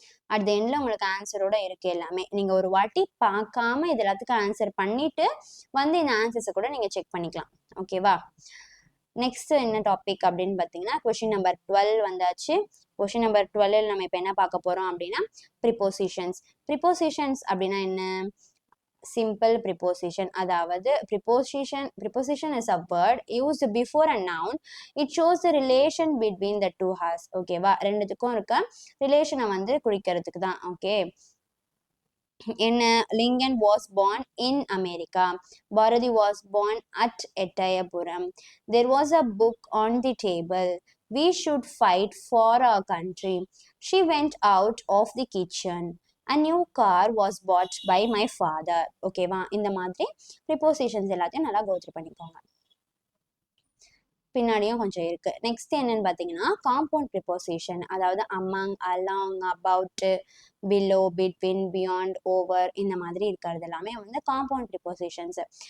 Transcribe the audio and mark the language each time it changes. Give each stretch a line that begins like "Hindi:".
Tamil: At the எண்ட்ல உங்களுக்கு ஆன்சரோட இருக்கு எல்லாமே. நீங்க ஒரு வாட்டி பார்க்காம இது எல்லாத்துக்கும் ஆன்சர் பண்ணிட்டு வந்து இந்த ஆன்சர்ஸை கூட நீங்க செக் பண்ணிக்கலாம். ஓகேவா? நெக்ஸ்ட் என்ன டாபிக் அப்படின்னு பார்த்தீங்கன்னா, கொஸ்டின் நம்பர் 12 வந்தாச்சு. கொஸ்டின் நம்பர் 12 நம்ம இப்போ என்ன பார்க்க போறோம் அப்படின்னா, ப்ரிப்போசிஷன்ஸ். ப்ரிப்போசிஷன்ஸ் அப்படின்னா என்ன?
English: simple preposition.
Tamil: அதாவது
English: preposition is a word used before a noun. It shows the relation between the two has.
Tamil: ஓகேவா? ரெண்டுத்துக்கும் இருக்க ரிலேஷனை வந்து குறிக்கிறதுக்கு தான். ஓகே, என்ன?
English: Lincoln was born in America. Bharati was born at Ettayapuram. There was a book on the table. We should fight for our country. She went out of the kitchen. A new car was bought by my father.
Tamil: ஓகேவா? இந்த மாதிரி prepositions எல்லாத்தையும் நல்லா go through பண்ணிக்கோங்க. பின்னாடியும் கொஞ்சம் இருக்கு. Next என்னன்னு பார்த்தீங்கன்னா, காம்பவுண்ட் ப்ரிப்போசிஷன். அதாவது among, along, about, below, between, beyond, over, இந்த மாதிரி இருக்கிறது எல்லாமே வந்து காம்பவுண்ட் ப்ரிப்போசிஷன்ஸ்.